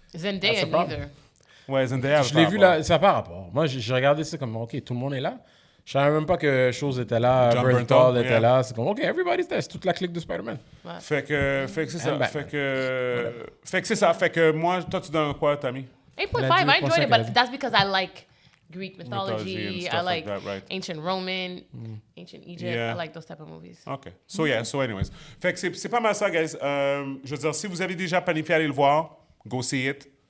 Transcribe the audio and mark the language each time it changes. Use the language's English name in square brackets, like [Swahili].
[English] Zendaya neither. [French] Ouais, Zendaya. Je l'ai vu là, ça n'a pas rapport. Moi, j'ai regardé ça comme, OK, tout le monde est là. Je savais même pas que Chose était là, Bernthal était là. C'est comme, OK, [English] everybody's there. [French] C'est toute la clique de Spider-Man. Ouais. Fait que c'est ça. Fait que c'est ça. Fait que moi, toi, tu donnes quoi, Tammy? [English] 8.5. I enjoyed it, but that's because I like Greek mythology. I like right. ancient Roman, ancient Egypt. Yeah. I like those type of movies. OK. So, yeah. So, anyways. [French] Fait que c'est pas mal ça, guys. Je veux dire, si vous avez déjà planifié aller le voir, [English] go see it.